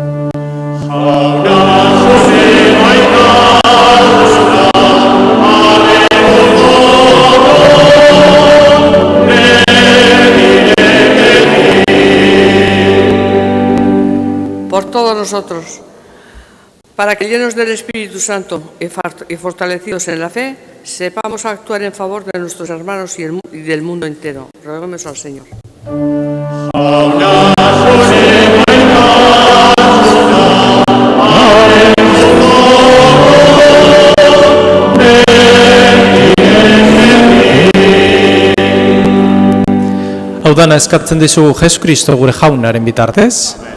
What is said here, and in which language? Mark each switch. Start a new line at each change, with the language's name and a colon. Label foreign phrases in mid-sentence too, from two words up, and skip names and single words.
Spanish: Por todos nosotros, para que llenos del Espíritu Santo y fortalecidos en la fe, sepamos actuar en favor de nuestros hermanos y del mundo entero. Roguemos al Señor.
Basque: Hau dana eskatzen dizugu Jesukristo gure jaunaren bitartez.